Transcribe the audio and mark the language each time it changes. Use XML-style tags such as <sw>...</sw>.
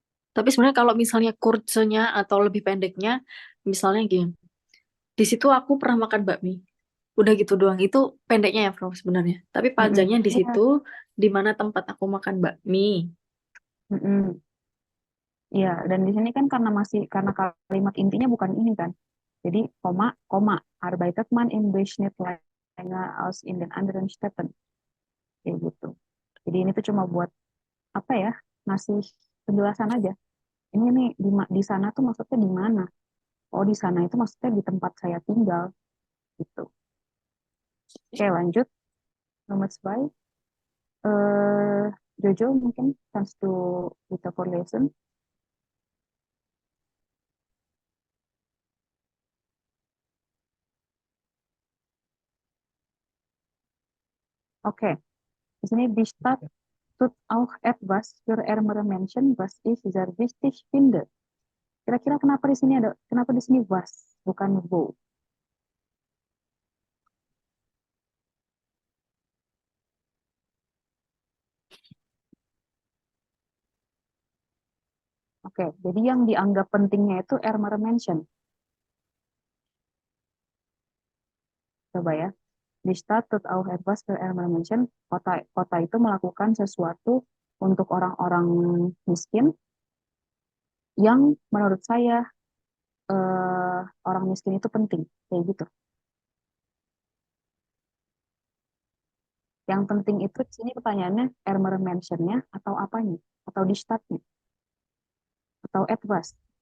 <id>Tapi sebenarnya kalau misalnya kursenya atau lebih pendeknya, misalnya gini, di situ aku pernah makan bakmi. Udah gitu doang. Itu pendeknya ya, Bro, sebenarnya. Tapi mm-mm, panjangnya di iya, situ, di mana tempat aku makan bakmi. mm-mm, iya. Dan di sini kan karena kalimat intinya bukan ini kan. Jadi koma, koma.</id> <de>Arbeitet man im Durchschnitt länger als in den anderen Städten.</de> <id>Kayak gitu. Jadi ini tuh cuma buat apa ya? Ngasih penjelasan aja. Ini nih di sana tuh maksudnya di mana? Oh, di sana itu maksudnya di tempat saya tinggal gitu. Oke, lanjut. Nomor 2. Jojo mungkin chance to kita for lesson. Oke, di sini</id> <de>die Stadt tut auch etwas für ärmere Menschen, was ich sehr wichtig finde.</de> <id>Kira-kira kenapa di sini was bukan wo? Oke, jadi yang dianggap pentingnya itu ärmere Menschen. Coba ya.</id> <de>Die Stadt tut auch etwas für ärmere Menschen.</de> <id>Kota itu melakukan sesuatu untuk orang-orang miskin yang menurut saya orang miskin itu penting. Kayak gitu. Yang penting itu di sini pertanyaannya ärmere Menschen-nya atau apanya? Atau di Stadt-nya? Atau etwas?</id>